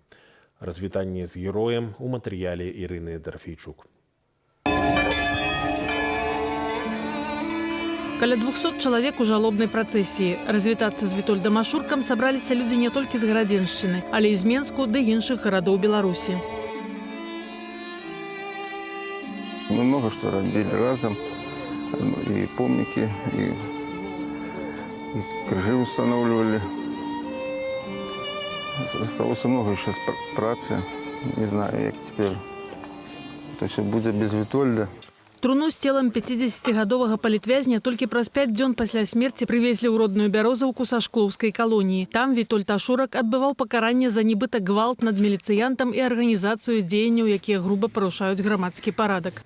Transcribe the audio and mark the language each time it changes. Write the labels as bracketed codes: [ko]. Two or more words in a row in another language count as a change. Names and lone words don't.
[be] Развітанне з героем у матэрыяле Ірыны Дарфійчук. Каля 200 чалавек у жалобнай працэсіі. Развітацца з Вітольдам Ашуркам сабраліся людзі не толькі з Гарадзеншчыны, але і з Менску ды іншых гарадоў Беларусі. [ru] Мы много что робили разом, и помники, и крыжи устанавливали. Осталось много еще працы, не знаю, как теперь. То есть будет без Витольда. [be] Труну з целам 50-гадовага палітвязня толькі праз 5 дзён пасля смерці прывезлі ў родную Бярозаўку са шклоўскай калоніі. Там Вітольд Ашурак адбываў пакаранне за нібыта гвалт над міліцыянтам і арганізацыю дзеянняў, якія груба парушаюць грамадскі парадак.